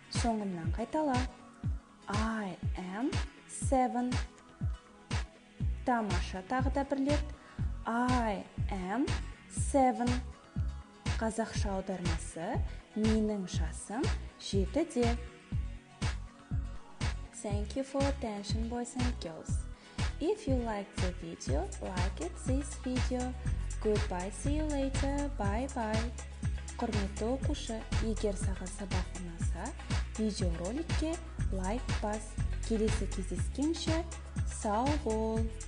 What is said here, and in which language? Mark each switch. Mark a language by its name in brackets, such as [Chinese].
[Kazakh] Соңынан қайтала. [English] I am 7. [Kazakh] Тамаша тағы да бір рет. [English] I am 7. [Kazakh] Қазақша аудармасы менің жасым 7-де. [English] Thank you for attention, boys and girls. If you liked the video, like it this video. Goodbye, see you later. Bye bye. [Kazakh] Құрметті оқушы, егер саған сабақ ұнаса, видеороликке лайк бас. Келесі кездескенше сау бол.